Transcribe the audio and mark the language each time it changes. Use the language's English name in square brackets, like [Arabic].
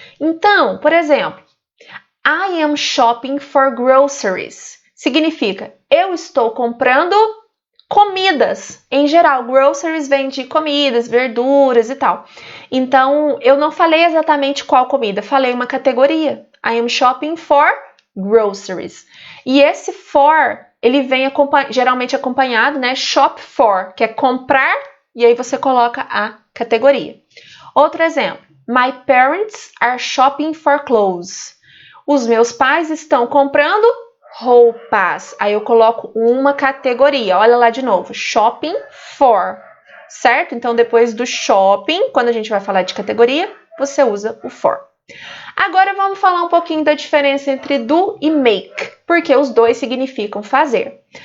[Portuguese] Então, por exemplo, [English] I am shopping for groceries. [Portuguese] Significa, eu estou comprando comidas em geral. Groceries vem de comidas, verduras e tal. Então, eu não falei exatamente qual comida, falei uma categoria. [English] I am shopping for groceries. [Portuguese] E esse for, ele vem geralmente acompanhado, né? [English] Shop for, [Portuguese] que é comprar, e aí você coloca a categoria. Outro exemplo. [English] My parents are shopping for clothes. [Portuguese] Os meus pais estão comprando roupas. Aí eu coloco uma categoria. Olha lá de novo. [English] Shopping for. [Portuguese] Certo? Então, depois do shopping, quando a gente vai falar de categoria, você usa o for. Agora vamos falar um pouquinho da diferença entre do e make, porque os dois significam fazer.